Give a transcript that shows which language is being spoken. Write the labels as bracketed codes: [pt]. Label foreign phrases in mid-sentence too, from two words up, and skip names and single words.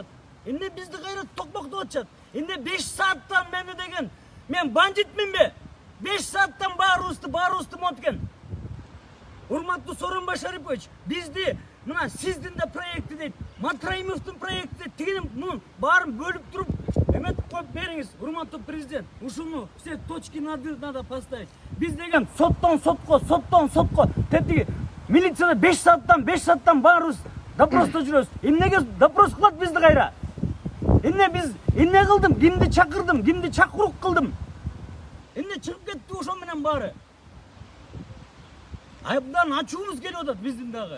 [ky] Эмне бизди кайра токмоктоп атышат? Эмне 5 сааттан мени деген мен бандитминби? 5 сааттан баарыбызды моткен. Урматтуу Сооронбай Шарипович, бизди мына сиздин да проекти дейт, Матраимовдун проекти дейт, тигинин мунун баарын бөлүп туруп эметип коюп бериңиз, урматтуу президент. [ru] Ушуну все точки над «и» надо поставить. [ky] Биз деген соттон сотко, тептиги милицияда 5 сааттан баарыбыз допросто жүрөбүз. Эмнеге допрос кылат бизди кайра? Эмне кылдым? Кимди чакырдым? Кимди чакырук кылдым? Эмне чыгып кетти ошо менен баары? Айбдан ачуубуз келип атат биздин дагы.